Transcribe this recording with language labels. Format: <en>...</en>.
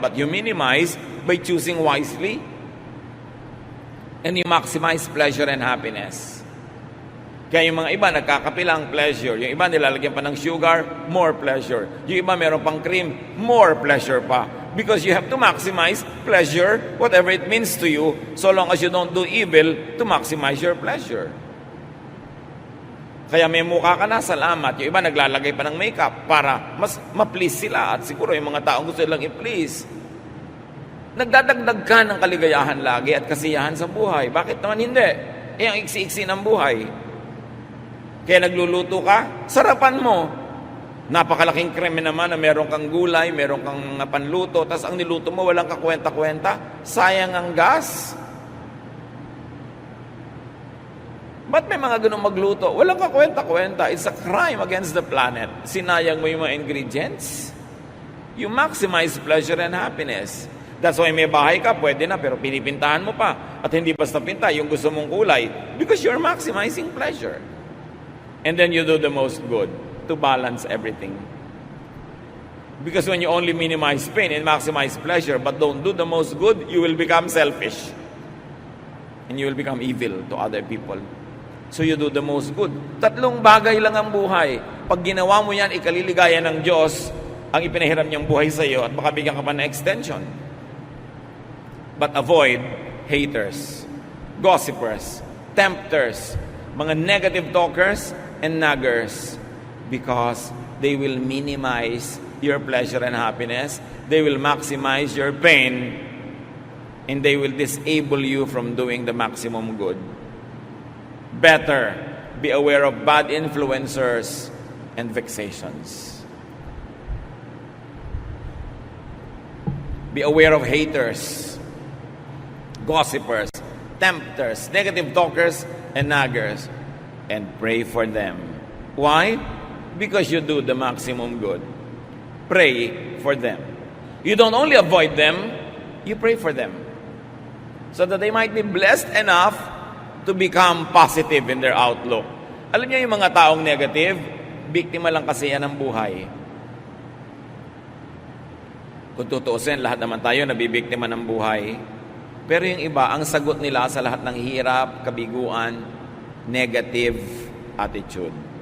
<en>But you minimize by choosing wisely. And you maximize pleasure and happiness.</en> <tl>Kaya yung mga iba, nagkakapilang pleasure. Yung iba, nilalagyan pa ng sugar,</tl> <en>more pleasure.</en> <tl>Yung iba, meron pang cream, more pleasure pa.</tl> <en>Because you have to maximize pleasure, whatever it means to you, so long as you don't do evil to maximize your pleasure.</en> <tl>Kaya may mukha ka na, salamat. Yung iba, naglalagay pa ng makeup para mas ma-please sila. At siguro yung mga taong gusto nilang i-please. Nagdadagdag ka ng kaligayahan lagi at kasiyahan sa buhay. Bakit naman hindi? Ang iksi-iksi ng buhay. Kaya nagluluto ka, sarapan mo. Napakalaking kreme naman na meron kang gulay, meron kang panluto, tapos ang niluto mo walang kakwenta-kwenta, sayang ang gas. Ba't may mga ganun magluto? Walang kakwenta-kwenta.</tl> <en>It's a crime against the planet.</en> <tl>Sinayang mo yung mga ingredients.</tl> <en>You maximize pleasure and happiness. That's why</en> <tl>may bahay ka, pwede na, pero pinipintahan mo pa. At hindi basta pinta, yung gusto mong kulay.</tl> <en>Because you're maximizing pleasure. And then you do the most good. to balance everything. Because when you only minimize pain and maximize pleasure but don't do the most good, you will become selfish. And you will become evil to other people. So you do the most good.</en> <tl>3 bagay lang ang buhay. Pag ginawa mo yan, ikaliligaya ng Diyos ang ipinahiram niyang buhay sa iyo at baka bigyan ka pa ng extension.</tl> <en>But avoid haters, gossipers, tempters, mga negative talkers, and naggers, because they will minimize your pleasure and happiness, they will maximize your pain, and they will disable you from doing the maximum good. Better be aware of bad influencers and vexations. Be aware of haters, gossipers, tempters, negative talkers, and naggers, and pray for them. Why? Because you do the maximum good. Pray for them. You don't only avoid them, you pray for them. So that they might be blessed enough to become positive in their outlook.</en> <tl>Alam niyo yung mga taong negative, biktima lang kasi yan ng buhay. Kung tutuusin, lahat naman tayo nabibiktima ng buhay. Pero yung iba, ang sagot nila sa lahat ng hirap, kabiguan, negative attitude.</tl>